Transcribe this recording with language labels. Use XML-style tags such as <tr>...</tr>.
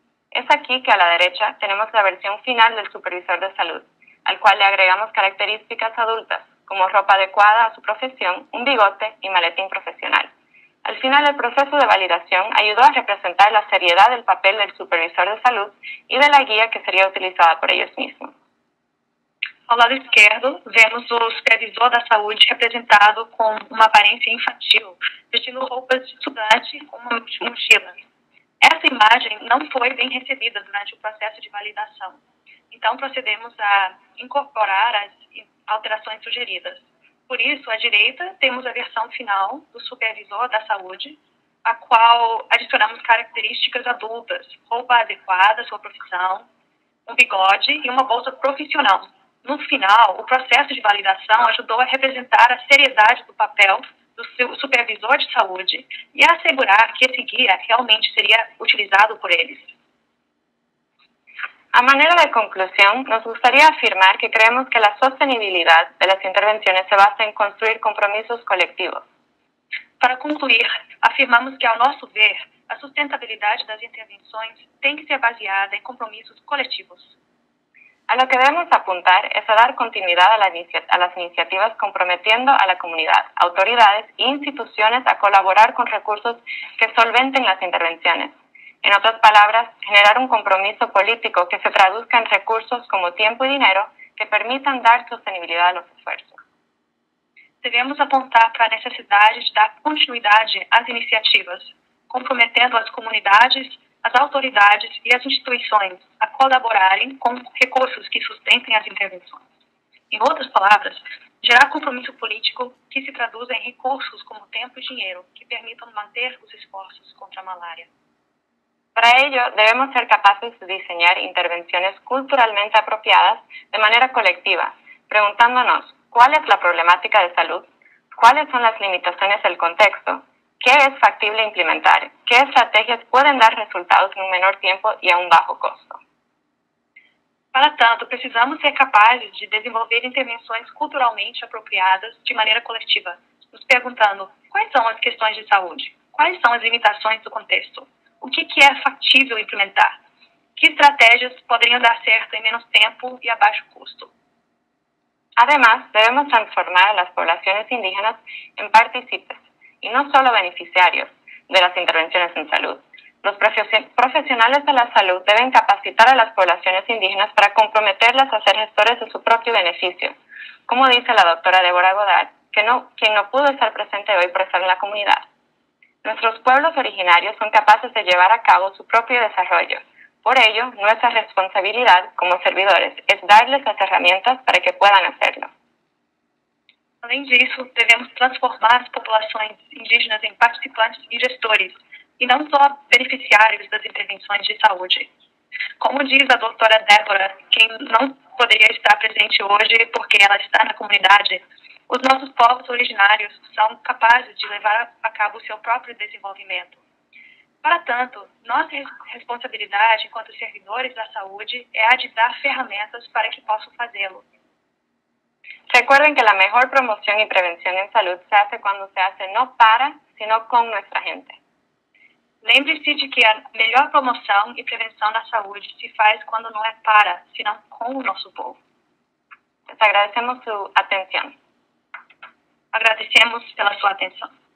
<es>Es aquí que a la derecha tenemos la versión final del supervisor de salud, al cual le agregamos características adultas, como ropa adecuada a su profesión, un bigote y maletín profesional. Al final, el proceso de validación ayudó a representar la seriedad del papel del supervisor de salud y de la guía que sería utilizada por ellos mismos.</es> <pt>Ao lado esquerdo, vemos o supervisor da saúde representado com uma aparência infantil, vestindo roupas de estudante com uma mochila. Essa imagem não foi bem recebida durante o processo de validação. Então, procedemos a incorporar as alterações sugeridas. Por isso, à direita, temos a versão final do supervisor da saúde, a qual adicionamos características adultas, roupa adequada à sua profissão, um bigode e uma bolsa profissional. No final, o processo de validação ajudou a representar a seriedade do papel do supervisor de saúde e a assegurar que esse guia realmente seria utilizado por eles.</pt> <es>A manera de conclusión, nos gustaría afirmar que creemos que la sostenibilidad de las intervenciones se basa en construir compromisos colectivos.</es> <pt>Para concluir, afirmamos que, ao nosso ver, a sustentabilidade das intervenções tem que ser baseada em compromissos coletivos.</pt> <es>A lo que debemos apuntar es a dar continuidad a las iniciativas comprometiendo a la comunidad, autoridades e instituciones a colaborar con recursos que solventen las intervenciones. En otras palabras, generar un compromiso político que se traduzca en recursos como tiempo y dinero que permitan dar sostenibilidad a los esfuerzos.</es> <pt>Devemos apontar para a necessidade de dar continuidade às iniciativas, comprometendo as comunidades, as autoridades e as instituições a colaborarem com recursos que sustentem as intervenções. Em outras palavras, gerar compromisso político que se traduza em recursos como tempo e dinheiro que permitam manter os esforços contra a malária.</pt> <es>Para ello, debemos ser capaces de diseñar intervenciones culturalmente apropiadas de manera colectiva, preguntándonos cuál es la problemática de salud, cuáles son las limitaciones del contexto, qué es factible implementar, qué estrategias pueden dar resultados en un menor tiempo y a un bajo costo.</es> <pt>Para tanto, precisamos ser capazes de desenvolver intervenções culturalmente apropriadas de maneira coletiva, nos perguntando quais são as questões de saúde, quais são as limitações do contexto, o que é factível implementar, que estratégias poderiam dar certo em menos tempo e a baixo custo.</pt> <es>Además, debemos transformar a las poblaciones indígenas en partícipes y no solo beneficiarios de las intervenciones en salud. Los profesionales de la salud deben capacitar a las poblaciones indígenas para comprometerlas a ser gestores de su propio beneficio, como dice la doctora Débora Godard, quien no pudo estar presente hoy por estar en la comunidad. Nuestros pueblos originarios son capaces de llevar a cabo su propio desarrollo. Por ello, nuestra responsabilidad como servidores es darles las herramientas para que puedan hacerlo.</es> <pt>Além disso, devemos transformar as populações indígenas em participantes e gestores, e não só beneficiários das intervenções de saúde. Como diz a doutora Débora, quem não poderia estar presente hoje porque ela está na comunidade, os nossos povos originários são capazes de levar a cabo o seu próprio desenvolvimento. Para tanto, nossa responsabilidade enquanto servidores da saúde é a de dar ferramentas para que possam fazê-lo.</pt> <es>Recuerden que la mejor promoción y prevención en salud se hace cuando se hace no para, sino con nuestra gente.</es> <pt>Lembre-se de que a melhor promoção e prevenção na saúde se faz quando não é para, senão com o nosso povo.</pt> <es>Les agradecemos su atención.</es> <pt>Agradecemos pela sua atenção.</pt>